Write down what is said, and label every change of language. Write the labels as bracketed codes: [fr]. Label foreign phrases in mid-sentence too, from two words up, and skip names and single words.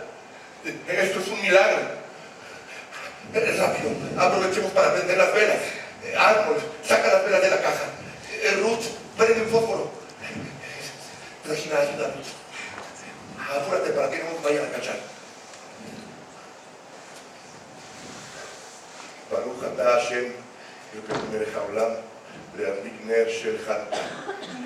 [es] Esto es un milagro. Rápido, aprovechemos para prender las velas. Arnold, saca las velas de la caja. Ruth, prende un fósforo. Regina, ayúdanos. Apúrate para que no nos vayan a cachar. [he] ברוך אתה השם אלקינו מלך העולם להדליק נר של חנוכה.